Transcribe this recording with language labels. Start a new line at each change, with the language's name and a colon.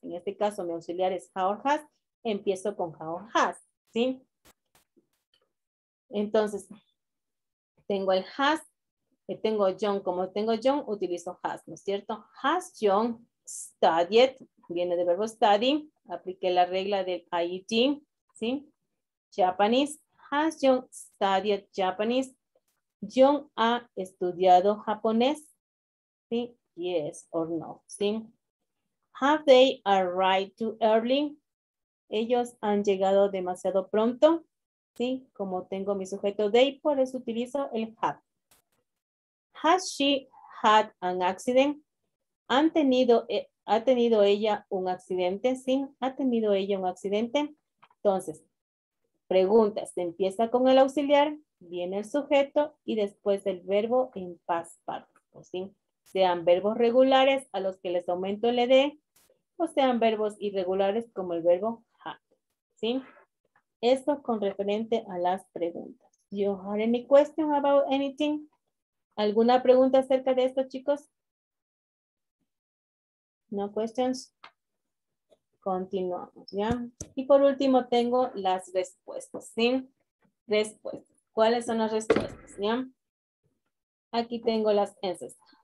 Spanish: En este caso, mi auxiliar es how or has, empiezo con how or has, ¿sí? Entonces, tengo el has, tengo John, como tengo John, utilizo has, ¿no es cierto?
English: Has John studied,
Spanish: viene del verbo study, apliqué la regla del IET, ¿sí?
English: Japanese, has John studied Japanese?
Spanish: John ha estudiado japonés, ¿sí?
English: Yes or no, ¿sí? Have they arrived too early?
Spanish: Ellos han llegado demasiado pronto, ¿sí? Como tengo mi sujeto they, por eso utilizo el have.
English: Has she had an accident?
Spanish: ¿Ha tenido ella un accidente? Sí, ha tenido ella un accidente. Entonces, preguntas, se empieza con el auxiliar, viene el sujeto y después el verbo en past participle, ¿sí? Sean verbos regulares a los que les aumento el ed o sean verbos irregulares como el verbo had, ¿sí? Esto con referente a las preguntas.
English: You have any question about anything?
Spanish: ¿Alguna pregunta acerca de esto, chicos?
English: No questions.
Spanish: Continuamos, ¿ya? Y por último tengo las respuestas, ¿sí? Respuestas. ¿Cuáles son las respuestas, ya? Aquí tengo las answers.